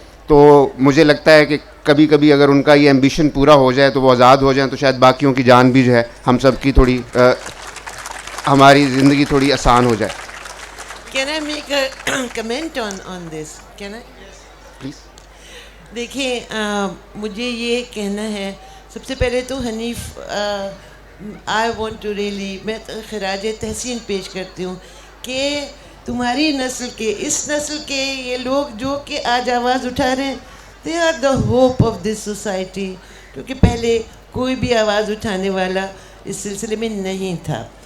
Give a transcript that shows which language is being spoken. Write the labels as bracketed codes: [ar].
[ur] تو مجھے لگتا ہے کہ کبھی کبھی اگر ان کا یہ ایمبیشن پورا ہو جائے تو وہ آزاد ہو جائیں تو شاید باقیوں کی جان بھی جو ہے ہم سب کی تھوڑی ہماری زندگی تھوڑی آسان ہو جائے. [en] Can I make a comment on this? Can I? Please. [ur] دیکھیں مجھے یہ کہنا ہے سب سے پہلے تو Hanif [en] I want to really [ur] میں خراج تحسین پیش کرتی ہوں کہ تمہاری نسل کے اس نسل کے یہ لوگ جو کہ آج آواز اٹھا رہے ہیں [en] they are the hope of this society, [ur] کیونکہ پہلے کوئی بھی آواز اٹھانے والا اس سلسلے میں نہیں تھا.